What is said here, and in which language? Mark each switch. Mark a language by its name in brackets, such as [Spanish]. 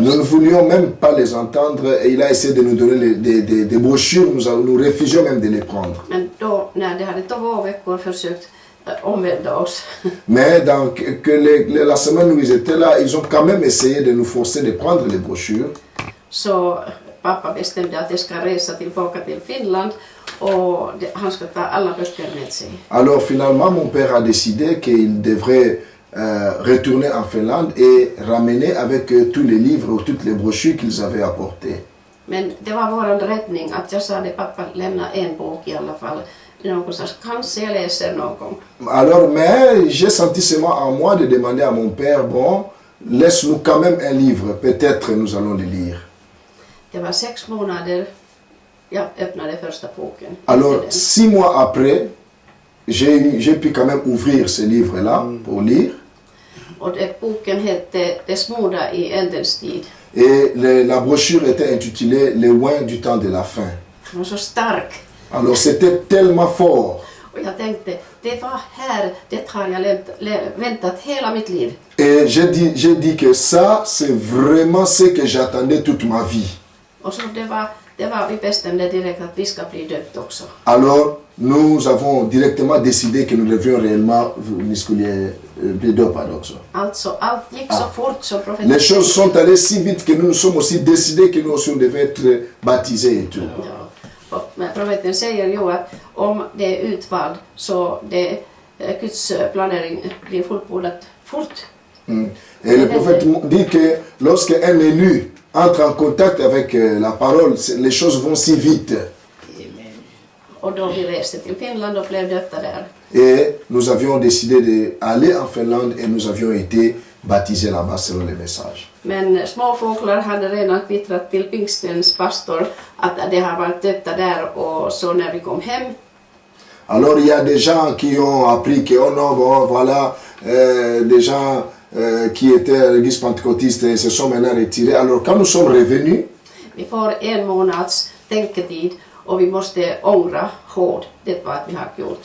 [French] Nous ne voulions même pas les entendre et il a essayé de nous donner des brochures, nous refusions même de les prendre. [Swedish] Men då, när det hade 2 veckor försökt omvända oss. [French] Mais la semaine où ils étaient là, ils ont quand même essayé de nous forcer de prendre les brochures. [Swedish] Så pappa bestämde att jag ska resa tillbaka till Finland och han ska ta alla böcker med sig. [French] Alors finalement, mon père a décidé qu'il devrait retourner en Finlande et ramener avec eux tous les livres ou toutes les brochures qu'ils avaient apportées. [Swedish] Men det var våran räddning att jag sa att pappa lämna en bok i alla fall. Någon sa kanske jag läser någon. [French] Alors mais j'ai senti seulement en moi de demander à mon père, bon, laisse-nous quand même un livre, peut-être nous allons le lire. [Swedish] Det var 6 månader jag öppnade första boken. [French] Alors 6 mois après, j'ai pu quand même ouvrir ce livre-là pour lire. [Swedish] Och boken hette Det smoda i ändens tid. [French] Et la brochure était intitulée Les oins du temps de la fin. [Swedish] Den var så stark. [French] Alors c'était tellement fort. [Swedish] Och jag tänkte, det var här, det har jag väntat hela mitt liv. [French] Et j'ai dit que ça, c'est vraiment ce que j'attendais toute ma vie. [Swedish] Och så det var vi bestämde direkt att vi ska bli döpt också. [French] Alors, nous avons directement décidé que nous devions réellement [Swedish] bli döpade också. Alltså, allt gick så fort som profeten. [French] Les choses sont allées si vite que nous sommes aussi décidés que nous aussi devions être baptisés et tout. [Swedish] Ja. Och profeten säger ju att om det är utvald så Guds planering blir fullbordat fort. [French] Et le prophète dit que lorsqu'un élu entre en contact avec la parole, les choses vont si vite. [Swedish] Och då vi reste till Finland och blev döpta där. [French] Et nous avions décidé d'aller en Finlande et nous avions été baptisés là-bas selon les messages. [Swedish] Men småfåglar hade redan kvittrat till pingstens pastor att det har varit döpta där och så när vi kom hem. [French] Alors il y a des gens qui ont appris que oh non, bon, voilà, des gens qui étaient à l'église pentecôtiste et se sont maintenant retirés. Alors quand nous sommes revenus, [Swedish] Vi får en månads tänketid och vi måste ångra hårt det vad vi har gjort.